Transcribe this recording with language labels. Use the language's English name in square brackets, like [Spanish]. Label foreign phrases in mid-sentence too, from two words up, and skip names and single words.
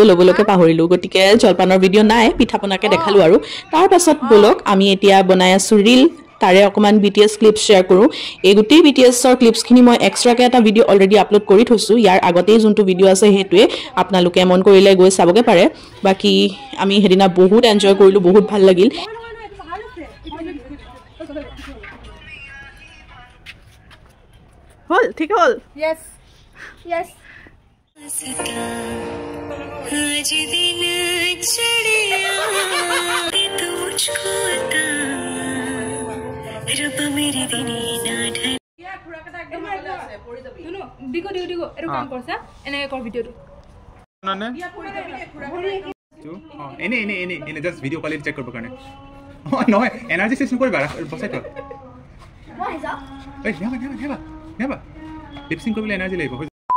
[Assamese] ল'বলৈকে পাহৰিলোঁ গতিকে জলপানৰ ভিডিঅ' নাই পিঠাপনাকে দেখালোঁ আৰু তাৰ পাছত ব'লক আমি এতিয়া বনাই আছোঁ ৰিল তাৰে অকমান BTS [English] clips share [Assamese] কৰোঁ এই গোটেই BTSৰ ক্লিপছখিনি মই এক্সট্ৰাকে এটা ভিডিঅ' [English] already upload [Assamese] কৰি থৈছোঁ ইয়াৰ আগতেই যোনটো ভিডিঅ' আছে সেইটোৱে আপোনালোকে মন কৰিলে গৈ চাবগে পাৰে বাকি আমি হেদিনা বহুত এনজয় কৰিলোঁ বহুত ভাল লাগিল হল ঠিক হল [English] Yes. Yes. [Hindi] आज दिन चढ़िया तू मुझको अता रब मेरे दिन ना ढल [Assamese] দিগো এটো কাম কৰছা এনে কৰ ভিডিঅ'টো এনে জাষ্ট [English] video quality check [Assamese] কৰিব কাৰণে নহয় [English] energy check [Assamese] নকৰিবা বচাই থোৱা নেবা লিপচিং কৰিবলৈ এনাৰ্জি লাগিব